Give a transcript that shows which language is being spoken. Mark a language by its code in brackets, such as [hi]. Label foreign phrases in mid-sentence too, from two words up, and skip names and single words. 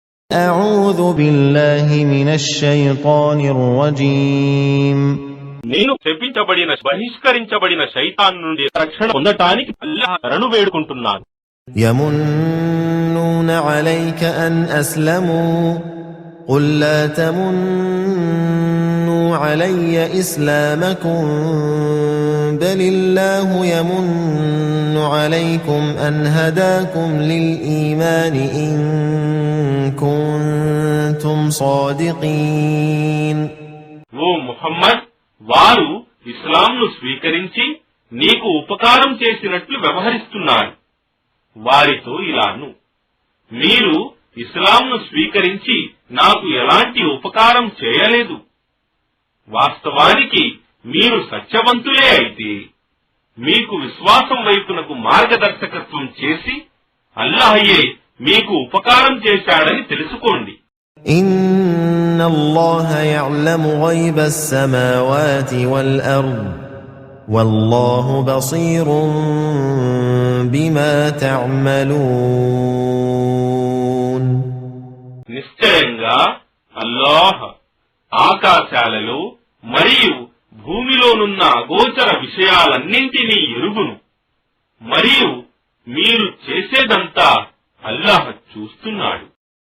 [ar] أعوذ بالله من الشيطان الرجيم [te] నేను శపించబడిన బహిష్కరించబడిన శైతాన్ నుండి రక్షణ పొందటానికి అల్లాహ్ శరణు వేడుకుంటున్నాను. [ar] يمنون عليك أن أسلموا قل لا تمنوا علي إسلامكم بل الله يمن عليكم أن هداكم للإيمان إن كنتم صادقين. [te] ఓ ముహమ్మద్, వారు ఇస్లాంను స్వీకరించి నీకు ఉపకారం చేసినట్లు వ్యవహరిస్తున్నారు. వారితో ఇలాను, మీరు ఇస్లాంను స్వీకరించి నాకు ఎలాంటి ఉపకారం చేయలేదు. వాస్తవానికి మీరు సత్యవంతులే అయితే మీకు విశ్వాసం వైపునకు మార్గదర్శకత్వం చేసి అల్లాహయే మీకు ఉపకారం చేశాడని తెలుసుకోండి. [ar] إن الله يعلم غيب السماوات والأرض والله بصير بما تعملون. [te] నిశ్చయంగా అల్లాహ్ ఆకాశాలలో మరియు భూమిలోనున్న అగోచర విషయాలన్నింటినీ ఎరుగును, మరియు మీరు చేసేదంతా అల్లాహ్ చూస్తున్నాడు.